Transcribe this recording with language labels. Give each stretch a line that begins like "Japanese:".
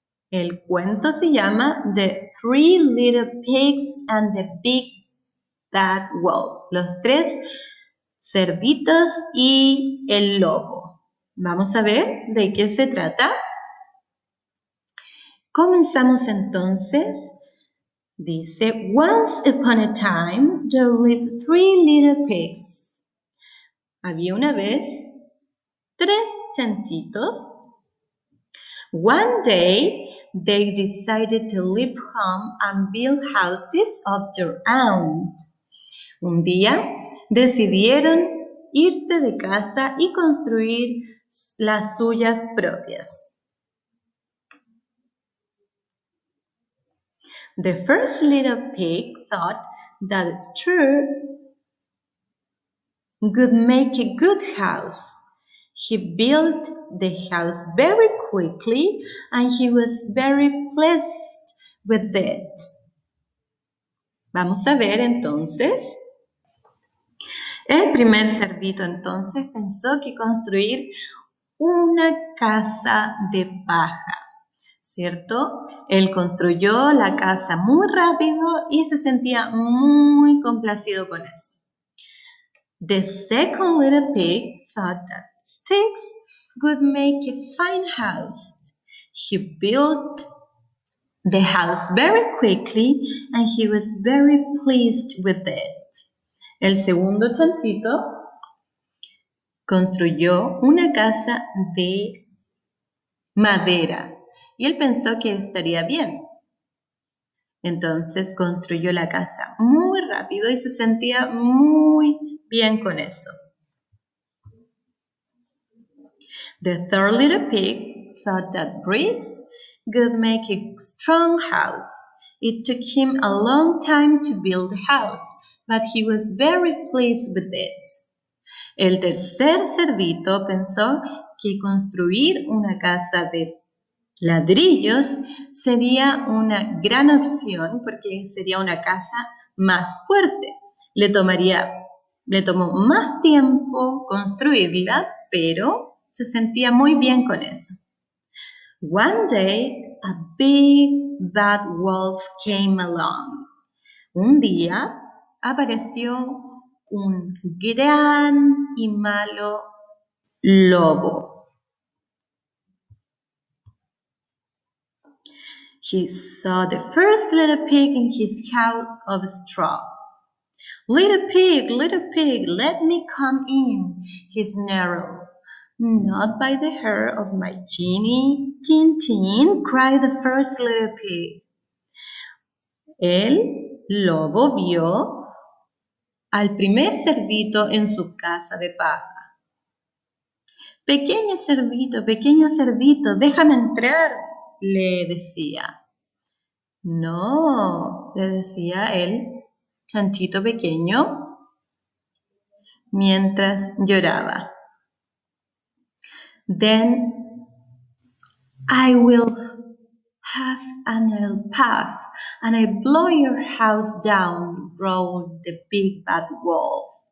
Spanish: El cuento se llama The Three Little Pigs and the Big Bad Wolf. Los tres cerditos y el lobo. Vamos a ver de qué se trata. Comenzamos entonces. Dice,
English: Once upon a time, there lived three little pigs.
Spanish: Había una vez tres chanchitos.
English: One day, they decided to leave home and build houses of their own.
Spanish: Un día, decidieron irse de casa y construir las suyas propias.
English: The first little pig thought that Stir would make a good house. He built the house very quickly and he was very pleased with it.
Spanish: Vamos a ver entonces. El primer cerdito entonces pensó que construir una casa de paja. ¿Cierto? Él construyó la casa muy rápido y se sentía muy complacido con eso.
English: The second little pig thought that sticks would make a fine house. He built the house very quickly and he was very pleased with it.
Spanish: El segundo chanchito construyó una casa de madera. Y él pensó que estaría bien. Entonces construyó la casa muy rápido y se sentía muy bien con eso.
English: The third little pig thought that bricks would make a strong house. It took him a long time to build a house, but he was very pleased with it.
Spanish: El tercer cerdito pensó que construir una casa de ladrillos sería una gran opción porque sería una casa más fuerte. Le tomó más tiempo construirla, pero se sentía muy bien con eso.
English: One day, a big bad wolf came along.
Spanish: Un día apareció un gran y malo lobo.
English: He saw the first little pig in his house of straw. Little pig, let me come in, he snarled. Not by the hair of my chinny, tin, tin, cried the first little pig.
Spanish: El lobo vio al primer cerdito en su casa de paja. Pequeño cerdito, déjame entrar, le decía. No, le decía el chanchito pequeño mientras lloraba.
English: Then I will have another puff and I blow your house down, roared the big bad wolf.